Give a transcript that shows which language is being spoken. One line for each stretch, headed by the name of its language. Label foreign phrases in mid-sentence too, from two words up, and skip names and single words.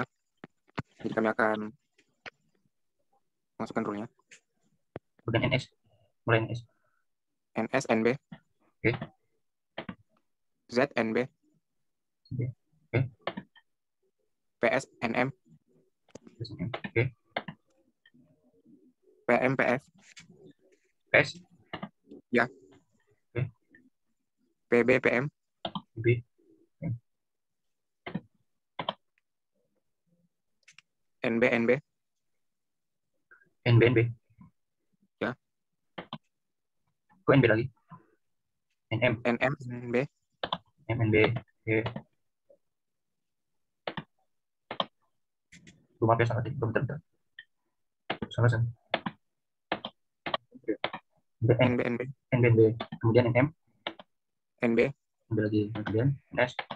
Indonesian: Jadi kami akan masukkan rule-nya. Kemudian NS. Mulai NS. NS, NB. Oke. Z, NB. Oke. PS, NM. Oke. PM, PS. PS. Ya. Oke. PB, PM. B. NB, NB. NB, NB. Ya. Kok NB lagi? NM. NM, NB. NB. Oke. Maaf ya, salah. Bentar. Salah. NB, NB, NB, kemudian NM, NB, NB lagi, kemudian NS,